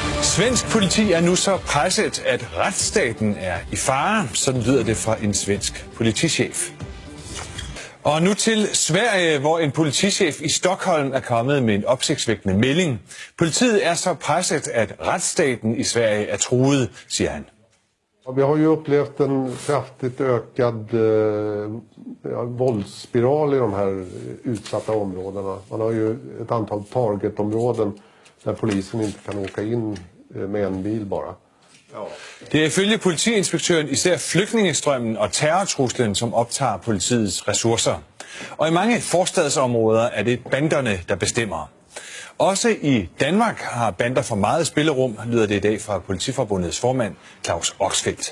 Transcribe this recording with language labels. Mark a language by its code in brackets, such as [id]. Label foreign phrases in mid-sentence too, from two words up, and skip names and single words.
[da] Svensk politi er nu så presset, at retsstaten er i fare. Sådan lyder det fra en svensk politichef. Og nu til Sverige, hvor en politichef i Stockholm er kommet med en opsigtsvækkende melding. Politiet er så presset, at retsstaten i Sverige er truet, siger han. [sv] Vi har ju upplevt en kraftigt ökad våldsspiral i de här utsatta områdena. Man har ju ett antal targetområden där polisen inte kan åka in med en bil bara. [da] Det er ifølge politiinspektøren især flygtningestrømmen og terrortruslen, som optager politiets ressourcer. Og i mange forstadsområder er det banderne, der bestemmer. Også i Danmark har bander for meget spillerum, lyder det i dag fra Politiforbundets formand Claus Oxfeldt.